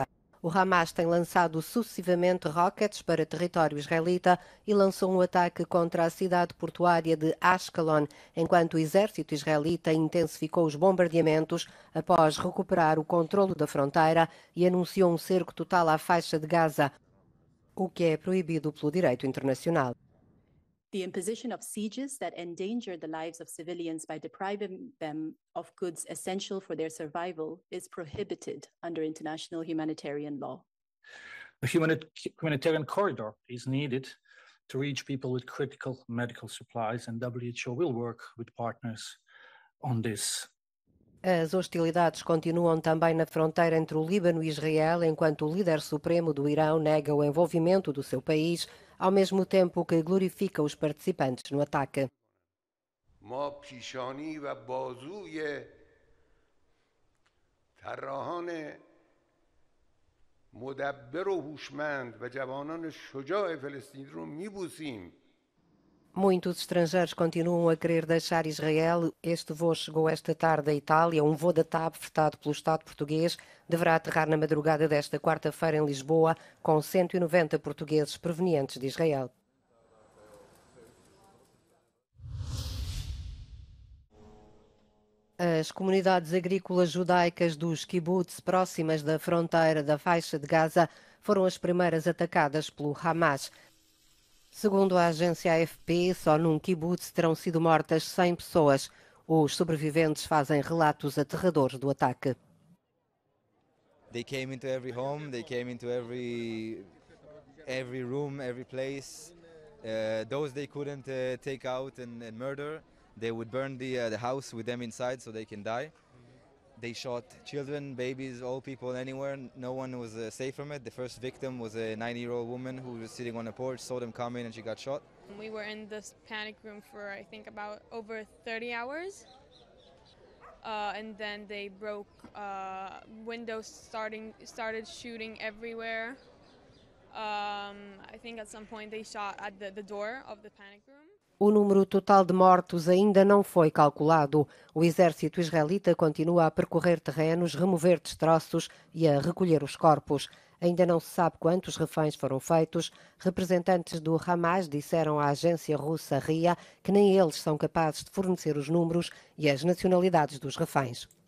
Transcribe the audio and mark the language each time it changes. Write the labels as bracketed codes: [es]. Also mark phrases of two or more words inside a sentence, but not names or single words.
[pt] O Hamas tem lançado sucessivamente rockets para território israelita e lançou um ataque contra a cidade portuária de Ashkelon, enquanto o exército israelita intensificou os bombardeamentos após recuperar o controlo da fronteira e anunciou um cerco total à faixa de Gaza, o que é proibido pelo direito internacional. [en] The imposition of sieges that endanger the lives of civilians by depriving them of goods essential for their survival is prohibited under international humanitarian law. A humanitarian corridor is needed to reach people with critical medical supplies, and WHO will work with partners on this. [pt] As hostilidades continuam também na fronteira entre o Líbano e Israel, enquanto o líder supremo do Irão nega o envolvimento do seu país, ao mesmo tempo que glorifica os participantes no ataque. [fa] ما پیشانی و بازوی طراحان مدبر و هوشمند و جوانان شجاع فلسطین رو میبوسیم. [pt] Muitos estrangeiros continuam a querer deixar Israel. Este voo chegou esta tarde à Itália. Um voo da TAP, fretado pelo Estado português, deverá aterrar na madrugada desta quarta-feira em Lisboa, com 190 portugueses provenientes de Israel. As comunidades agrícolas judaicas dos kibbutz próximas da fronteira da faixa de Gaza foram as primeiras atacadas pelo Hamas. Segundo a agência AFP, só num kibbutz terão sido mortas 100 pessoas. Os sobreviventes fazem relatos aterradores do ataque. [en] They came into every home, they came into every room, every place. Those they couldn't take out and murder, they would burn the house with them inside so they can die. They shot children, babies, old people, anywhere. No one was safe from it. The first victim was a 90-year-old woman who was sitting on a porch, saw them coming, and she got shot. We were in this panic room for, I think, about over 30 hours. And then they broke windows, started shooting everywhere. I think at some point they shot at the door of the panic room. [pt] O número total de mortos ainda não foi calculado. O exército israelita continua a percorrer terrenos, remover destroços e a recolher os corpos. Ainda não se sabe quantos reféns foram feitos. Representantes do Hamas disseram à agência russa RIA que nem eles são capazes de fornecer os números e as nacionalidades dos reféns.